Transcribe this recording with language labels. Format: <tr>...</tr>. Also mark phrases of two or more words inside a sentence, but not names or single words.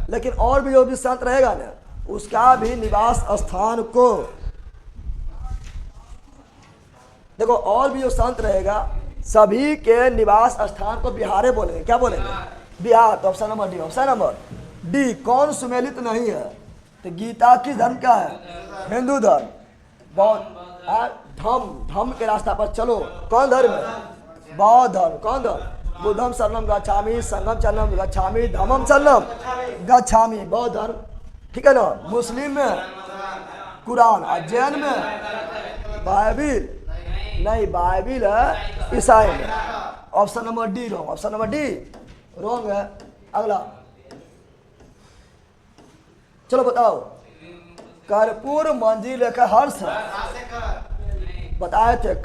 <hi>लेकिन और भी जो भी संत रहेगा ना, उसका भी निवास स्थान को देखो, और भी जो संत रहेगा सभी के निवास स्थान को बिहारे बोलेंगे, क्या बोलेंगे, बिहार। तो</hi> <en>option number D, option number D.</en> <hi>कौन सुमेलित नहीं है, तो गीता की धर्म क्या है, हिंदू धर्म। बौद्ध धम्म के रास्ता पर चलो, कौन धर्म है, बौद्ध धर्म। कौन धर्म,</hi> <pi>बुद्धम शरणम गच्छामि, संघम शरणम गच्छामि, धम्मम शरणम गच्छामि,</pi> <hi>बौद्ध धर्म, ठीक है ना। मुस्लिम में कुरान, और जैन में बाइबिल नहीं, बाइबिल है ईसाई में।</hi> <en>option number D wrong, option number D wrong है।</en> <hi>अगला चलो बताओ, कर्पूर मंजी लेखक हर्ष बताए थे।</hi>